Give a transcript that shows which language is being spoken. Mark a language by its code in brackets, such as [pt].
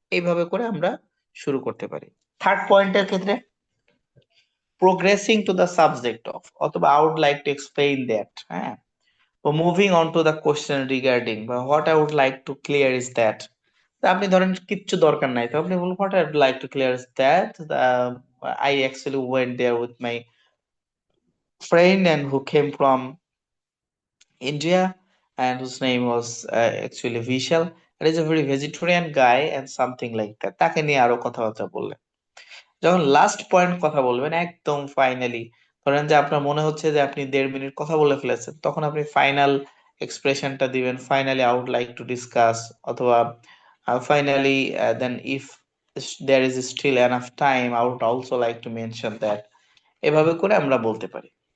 [bn] এইভাবে করে আমরা শুরু করতে পারি। থার্ড পয়েন্টের ক্ষেত্রে [en] Progressing to the subject of, অথবা I would like to explain that, হ্যাঁ, তো moving on to the question regarding, বা what I would like to clear is that. [bn] আপনি ধরেন কিচ্ছু দরকার নাই, তো আপনি বলুন [en] What I would like to clear is that I actually went there with my friend and who came from India, and whose name was actually Vishal. And he's a very vegetarian guy and something like that. [bn] তাকে নিয়ে আরো কথাবার্তা বললেন। যখন last point কথা বলবেন একদম finally, ধরেন যে আপনার মনে হচ্ছে যে আপনি 1.5 মিনিট কথা বলে ফেলেছেন, তখন আপনি ফাইনাল এক্সপ্রেশনটা দিবেন, [en] finally I would like to discuss, [bn] অথবা [en] Finally then if there is still enough time I would also like to mention that. [bn] এভাবে করে আমরা বলতে পারি।